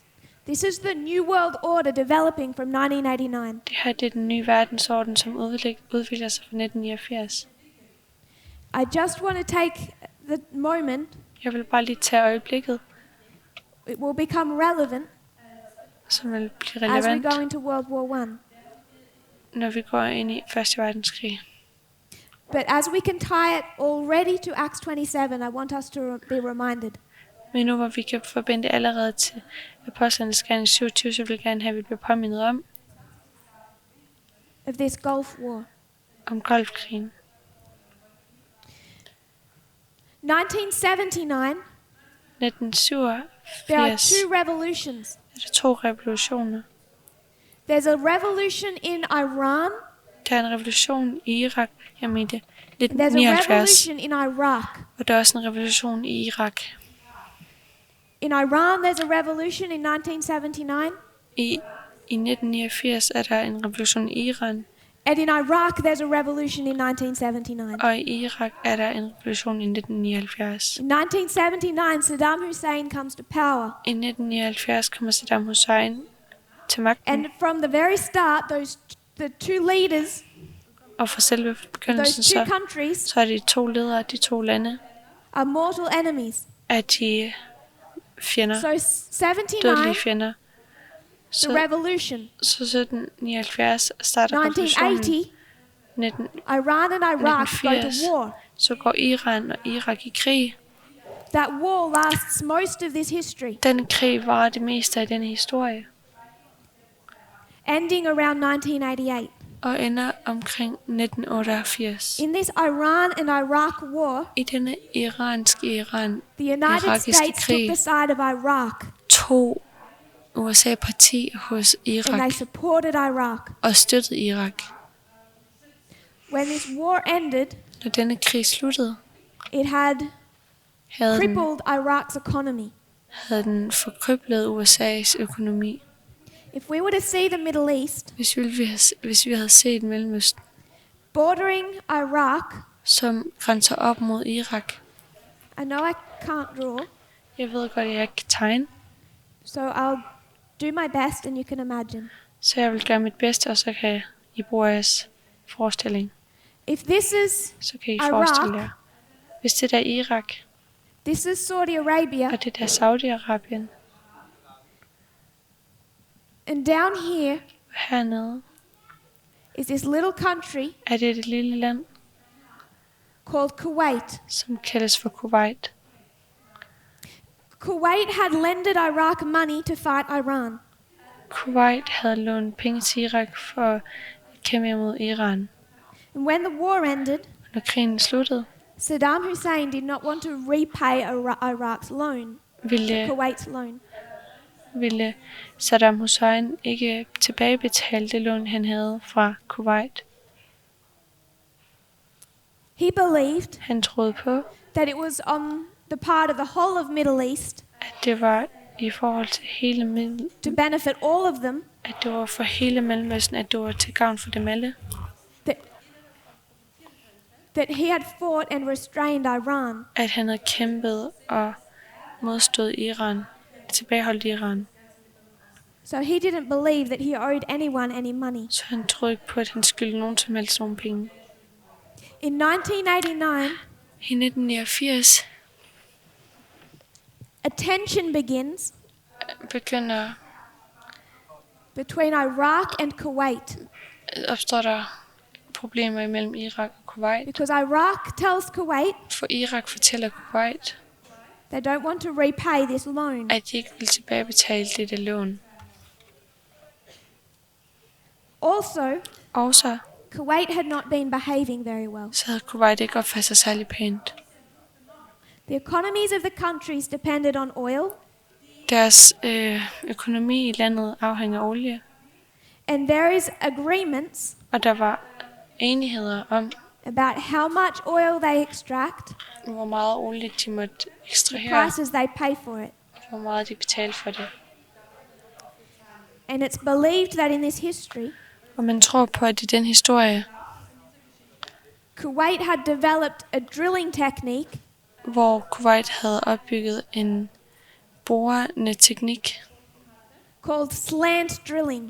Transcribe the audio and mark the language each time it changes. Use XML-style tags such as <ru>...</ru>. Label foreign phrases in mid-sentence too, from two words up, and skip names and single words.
<en>This is the New World Order developing from 1989.</en> <da>Det her det er den nye verdensorden, som udvikler sig fra 1989.</da> <en>I just want to take the moment,</en> <da>Jeg vil bare lige tage øjeblikket,</da> <en>it will become relevant</en> <da>som vil blive</da> <en>as we</en> <da>relevant,</da> <en>go into World War I.</en> <da>når vi går ind i 1. verdenskrig.</da> <en>But as we can tie it already to Acts 27, I want us to be reminded</en> <da>Men nu hvor vi kan forbinde det allerede til Apostlenes Gerning 27, så vil jeg gerne have, at vi bliver påmindet</da> <en>of this Gulf War.</en> <da>om Golfkrigen.</da> <en>1979, 1987 there are two revolutions.</en> <da>er der 2 revolutioner.</da> <en>There's a revolution in Iran,</en> <da>Der er en revolution i Irak, jeg mente</da> <en>there's a 1979, revolution in Iraq.</en> <da>og der er også en revolution i Irak.</da> <en>In Iran, there's a revolution in 1979,</en> <da>I 1989 er der en revolution i Iran,</da> <en>and in Iraq, there's a revolution in 1979.</en> <da>og i Irak er der en revolution i 1979.</da> <en>In 1979, Saddam Hussein comes to power,</en> <da>I 1979 kommer Saddam Hussein til magten,</da> <en>and from the very start, the two leaders,</en> <da>og fra selve begyndelsen</da> <en>those two</en> <da>så</da> <en>countries,</en> <da>er de 2 ledere, de 2 lande,</da> <en>are mortal enemies.</en> <da>er de fjender,</da> <en>So</en> <da>dødelige 79, fjender.</da> <en>the revolution.</en> <da>Så 1779 starter revolutionen.</da> <en>1980, 19, Iran and Iraq go to 1980. war.</en> <da>så går Iran og Irak i krig.</da> <en>That war lasts most of this history,</en> <da>Den krig var det meste af denne historie,</da> <en>ending around 1988.</en> <da>og ender omkring 1988.</da> <en>In this Iran and Iraq war,</en> <da>I denne</da> <en>the United</en> <da>irakiske</da> <en>States took</en> <da>krig</da> <en>the side of Iraq,</en> <da>tog USA parti hos</da> <en>and they Irak supported Iraq.</en> <da>og støttede Irak.</da> <en>When this war ended,</en> <da>Når denne krig sluttede,</da> <en>it had</en> <da>havde</da> <en>crippled Iraq's economy.</en> <da>den forkryblet USA's økonomi.</da> <en>If we were to see the Middle East</en> <da>Hvis vi havde set Mellemøsten,</da> <en>bordering Iraq,</en> <da>som grænser op mod Irak.</da> <en>I know I can't draw,</en> <da>Jeg ved godt, at jeg ikke kan tegne,</da> <en>so I'll do my best and you can imagine.</en> <da>så jeg vil gøre mit bedste, og så kan I bruge jeres forestilling.</da> <en>If this is</en> <da>Så kan I Irak. forestille jer. Hvis det der er Irak,</da> <en>This is Saudi Arabia,</en> <da>og det der er Saudi-Arabien,</da> <en>and down here</en> <da>og hernede</da> <en>is this little country</en> <da>er det et lille land,</da> <en>called Kuwait.</en> <da>som kaldes for Kuwait.</da> <en>Kuwait had lended Iraq money to fight Iran.</en> <da>Kuwait havde lånt penge til Irak for at kæmpe imod Iran.</da> <en>And when the war ended,</en> <da>Når krigen sluttede,</da> <en>Saddam Hussein did not want to repay Iraq's loan,</en> <da>ville</da> <en>Kuwait's loan.</en> <da>Saddam Hussein ikke tilbagebetale det lån, han havde fra Kuwait.</da> <en>He believed</en> <da>Han troede på,</da> <en>that it was on the part of the whole of Middle East</en> <da>at det var i forhold til hele</da> <en>to benefit all of them,</en> <da>at det var for hele Mellemøsten, at det var til gavn for dem alle,</da> <en>that he had fought and restrained Iran.</en> <da>at han havde kæmpet og modstået Iran, tilbageholdt Iran.</da> <en>So he didn't believe that he owed anyone any money.</en> <da>Så han troede ikke på, at han skyldte nogen som helst nogle penge.</da> <en>In 1989,</en> <da>I 1989</da> <en>a tension begins</en> <da>begynder</da> <en>between Iraq and Kuwait,</en> <da>opstår der problemer imellem Irak og Kuwait.</da> <en>because Iraq tells Kuwait</en> <da>For Irak fortæller Kuwait,</da> <en>they don't want to repay this loan.</en> <da>at de ikke vil tilbagebetale dette lån.</da> <en>Also,</en> <da>Også</da> <en>Kuwait had not been behaving very well.</en> <da>så havde Kuwait ikke opført sig særlig pænt.</da> <en>The economies of the countries depended on oil,</en> <da>Deres økonomi i landet afhænger af olie,</da> <en>and there is agreements</en> <da>og der var enigheder om,</da> <en>about how much oil they extract,</en> <da>hvor meget olie de måtte</da> <en>the</en> <da>ekstrahere,</da> <en>prices they pay for it.</en> <da>hvor meget de betalte for det.</da> <en>And it's believed that in this history,</en> <da>Og man tror på, at i den historie,</da> <en>Kuwait had developed a drilling technique</en> <da>hvor Kuwait havde opbygget en borende teknik,</da> <en>called slant drilling.</en>